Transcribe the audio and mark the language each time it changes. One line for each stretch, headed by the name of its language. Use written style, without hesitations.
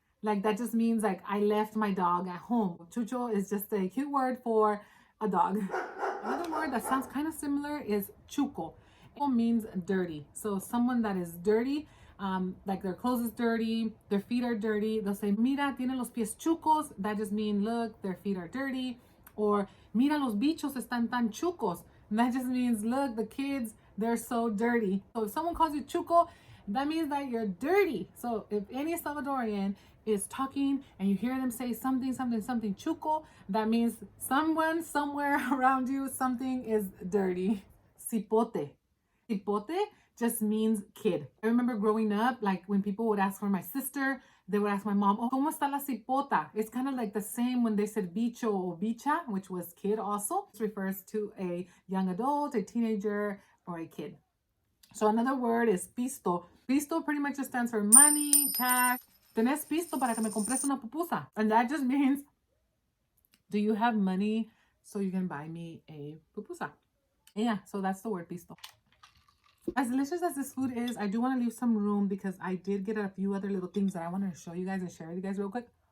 English: Like that just means like I left my dog at home. Chucho is just a cute word for a dog. Another word that sounds kind of similar is chuco. It means dirty. So someone that is dirty, like their clothes is dirty, their feet are dirty. They'll say,
Spanish: mira, tiene los pies chucos.
English: That just means, look, their feet are dirty.
Spanish: Or, mira, los bichos están tan chucos.
English: And that just means, look, the kids, they're so dirty. So if someone calls you chuco, that means that you're dirty. So if any Salvadorian is talking and you hear them say something chuco, that means someone somewhere around you, something is dirty. Cipote. Cipote just means kid. I remember growing up, like when people would ask for my sister, they would ask my mom, oh,
Spanish: ¿cómo está la cipota?
English: It's kind of like the same when they said bicho or bicha, which was kid also. This refers to a young adult, a teenager, or a kid. So another word is pisto. Pisto pretty much just stands for money, cash.
Spanish: ¿Tenés pisto para que me compres una pupusa?
English: And that just means, do you have money so you can buy me a pupusa? Yeah, so that's the word pisto. As delicious as this food is, I do want to leave some room because I did get a few other little things that I wanted to show you guys and share with you guys real quick.